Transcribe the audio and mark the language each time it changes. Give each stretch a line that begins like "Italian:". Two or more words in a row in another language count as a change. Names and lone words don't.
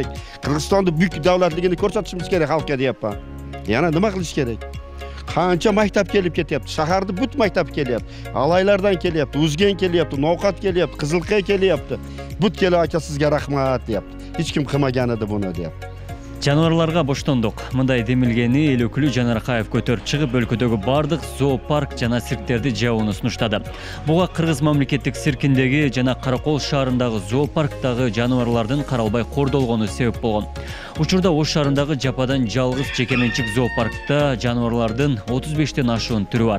Uzbek: Qirg'izistonning buyuk davlatligini ko'rsatishimiz kerak xalqqa deyapman. Yana nima qilish kerak? Qancha maktab kelib ketyapti, shaharda but maktab kelyapti, Alaylardan kelyapti, Uzgen kelyapti, Novqat kelyapti, Qizilqay kelyapti. But kelib aka sizga rahmat deyapti. Hech kim qilmagan edi buni deyapti.
Kyrgyz: Жануарларга боштондук. Мындай демилгени эл өкүлү Жанаркаев көтөрүп чыгып, өлкөдөгү бардык зоопарк жана цирктерди жабууну сунуштады. Буга Кыргыз мамлекеттик циркиндеги жана Каракол шаарындагы зоопарктагы жануарлардын каралбай кордолгону себеп болгон. Учурда Ош шаарындагы жападан жалгыз жекеменчик зоопаркта жануарлардын 35тен ашуун түрү бар.